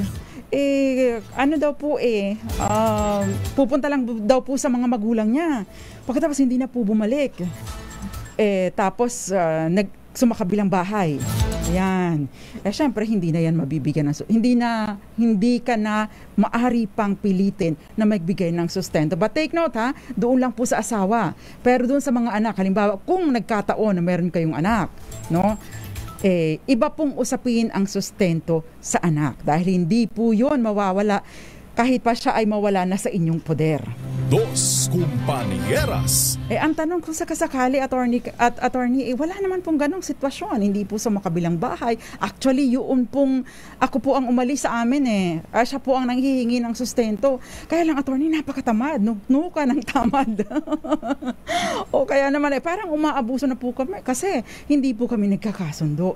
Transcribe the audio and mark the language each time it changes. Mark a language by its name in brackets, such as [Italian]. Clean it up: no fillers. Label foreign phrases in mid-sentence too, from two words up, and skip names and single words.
[Filipino] Ano daw po pupunta lang daw po sa mga magulang niya. Pagkatapos hindi na po bumalik. Tapos sumakabilang bahay. Ayan. Syempre, hindi na yan mabibigyan ng hindi ka na maaari pang pilitin na magbigay ng sustento. [English] But take note, [Filipino] doon lang po sa asawa. Pero doon sa mga anak, halimbawa, kung nagkataon na meron kayong anak, no? Iba pong usapin ang sustento sa anak. Dahil hindi po yun mawawala kahit pa siya ay mawala na sa inyong poder. Dos Compañeras. Ang tanong kung sakasakali, attorney, wala naman pong ganong sitwasyon. Hindi po sa makabilang bahay. Actually, yun pong, ako po ang umalis sa amin siya po ang nanghihingi ng sustento. Kaya lang, attorney, napakatamad. Nugnuka ng tamad. O kaya naman, parang umaabuso na po kami kasi hindi po kami nagkakasundo.